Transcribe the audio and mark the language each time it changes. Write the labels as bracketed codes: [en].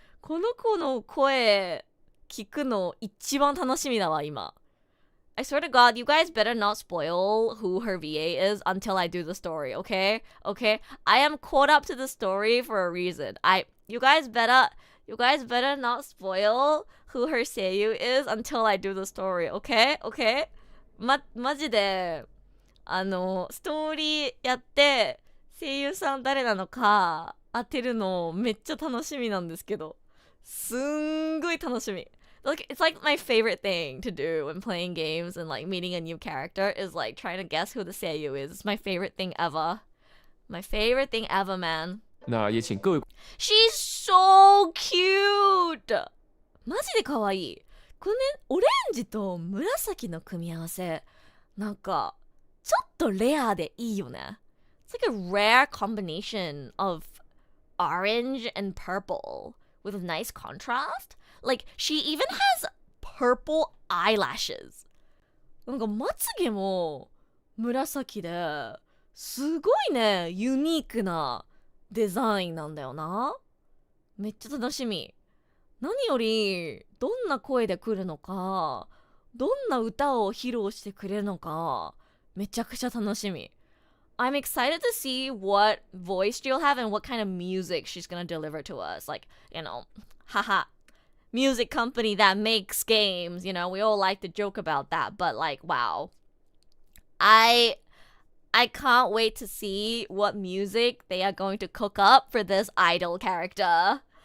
[ja] この子の声聞くの一番楽しみだわ、今。 [en] I swear to God, you guys better not spoil who her VA is until I do the story, okay? Okay? I am caught up to the story for a reason. You guys better not spoil who her seiyuu is until I do the story, okay? Okay? [ja] マジで、ストーリーやって、声優さん誰なのか当てるのめっちゃ楽しみなんですけど。すんごい楽しみ。 [en] Like, it's like my favorite thing to do when playing games and like meeting a new character is like trying to guess who the seiyuu is. It's my favorite thing ever. My favorite thing ever, man. [zh] 那也请各位。 [en] She's so cute! [ja] マジで可愛い。このね、オレンジと紫の組み合わせ。なんか、ちょっとレアでいいよね。 [en] It's like a rare combination of orange and purple with a nice contrast. Like, she even has purple eyelashes. [ja] なんかまつげも紫ですごいね、ユニークなデザインなんだよな。めっちゃ楽しみ。何よりどんな声で来るのか、どんな歌を披露してくれるのか、めちゃくちゃ楽しみ。 [en] I'm excited to see what voice she'll have and what kind of music she's gonna deliver to us. Like, haha, music company that makes games, we all like to joke about that, but like, wow. I can't wait to see what music they are going to cook up for this idol character.